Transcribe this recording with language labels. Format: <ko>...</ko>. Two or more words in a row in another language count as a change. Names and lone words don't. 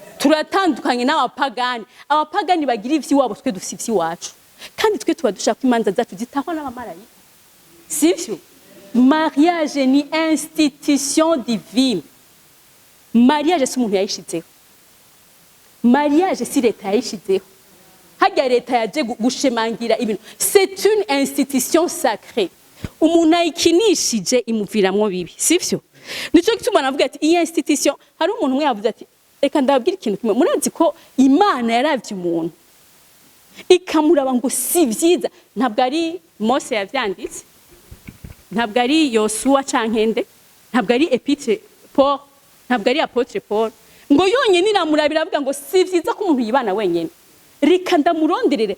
<rn>turatandukanye n'abapagani. Abapagani bagira ivy'iwabo, twe dufite ivy'iwacu, kandi twe tuba dushaka imanza zacu zitahwa n'abamarayika, sivyo? Mariage ni</rn> <fr>institution divine.</fr> <rn>Mariage si umuntu yayishizeho, mariage si leta yayishizeho, hajya leta yaje gushemangira ibintu.</rn> <fr>C'est une institution sacrée.</fr> <rn>Umuntu ayikinishije imuviramwo bibi, sivyo? Nico gituma navuga ati iyi institution, hari umuntu umwe yavuze ati reka ndababwira ikintu kimwe, murazi ko Imana yaravye umuntu ikamuraba ngo si vyiza. Ntabwo ari Mose yavyanditse, ntabwo ari Yosuwa cankende, ntabwo ari Epître Paul, ntabwo ari Apôtre Paul, ngo yonyene iramurabira avuga ngo si vyiza ko umuntu yibana wenyene, reka ndamuronderere.</rn>